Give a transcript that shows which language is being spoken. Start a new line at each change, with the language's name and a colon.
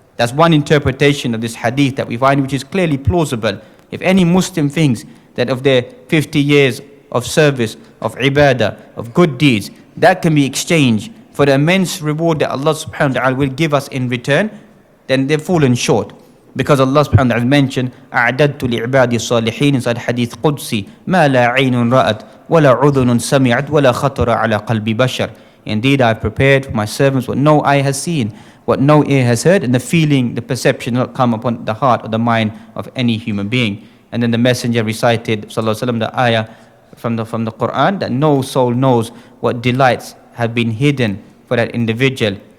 English: That's one interpretation of this hadith that we find, which is clearly plausible. If any Muslim thinks that of their 50 years of service, of ibadah, of good deeds, that can be exchanged for the immense reward that Allah subhanahu wa ta'ala will give us in return, then they've fallen short. Because Allah subhanahu wa ta'ala mentioned,
Arabic: أَعْدَدْتُ لِعِبَادِ الصَّالِحِينَ
English: inside hadith Qudsi,
Arabic: مَا لَا عَيْنٌ رَأَتْ وَلَا عُذُنٌ سَمِعَتْ وَلَا خَطَرَ عَلَى قَلْبِ بَشَرٍ.
English: Indeed, I have prepared for my servants what no eye has seen, what no ear has heard, and the feeling, the perception not come upon the heart or the mind of any human being. And then the Messenger recited, sallallahu alaihi wasallam, the ayah from the Quran, that no soul knows what delights have been hidden for that individual